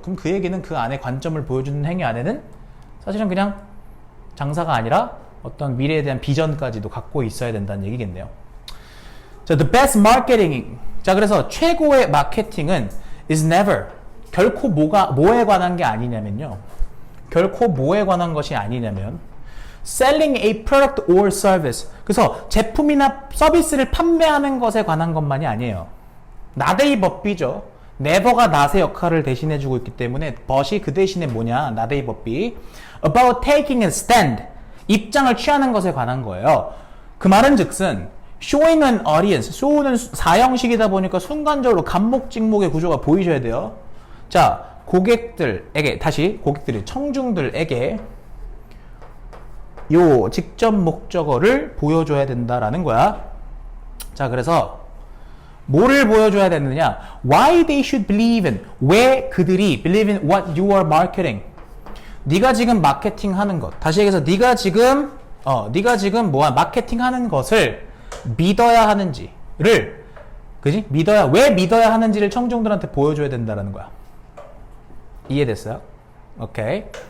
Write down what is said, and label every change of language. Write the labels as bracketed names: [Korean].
[Korean] 그럼 그 얘기는 그 안에 관점을 보여주는 행위 안에는 사실은 그냥 장사가 아니라 어떤 미래에 대한 비전까지도 갖고 있어야 된다는 얘기겠네요. [English] 자, the best marketing. [Korean] 자, 그래서 최고의 마케팅은 [English] is never. [Korean] 결코 뭐에 관한 게 아니냐면요. 결코 뭐에 관한 것이 아니냐면 [English] selling a product or service. [Korean] 그래서 제품이나 서비스를 판매하는 것에 관한 것만이 아니에요. not의 법비죠. never가 not의 역할을 대신해주고 있기 때문에 but이 그 대신에 뭐냐? [English] not의 법비. about taking a stand. [Korean] 입장을 취하는 것에 관한 거예요. 그 말은 즉슨 [English] showing an audience. [Korean] show는 사형식이다 보니까 순간적으로 간목직목의 구조가 보이셔야 돼요. 자, 고객들에게, 다시 고객들이 청중들에게 요 직접 목적어를 보여줘야 된다라는 거야. 자, 그래서 뭐를 보여줘야 되느냐? [English] Why they should believe in. [Korean] 왜 그들이 [English] believe in what you are marketing. [Korean] 네가 지금 마케팅 하는 것. 다시 얘기해서 네가 지금 뭐야? 마케팅 하는 것을 믿어야 하는지를, 그지? 왜 믿어야 하는지를 청중들한테 보여줘야 된다라는 거야. 이해됐어요? 오케이.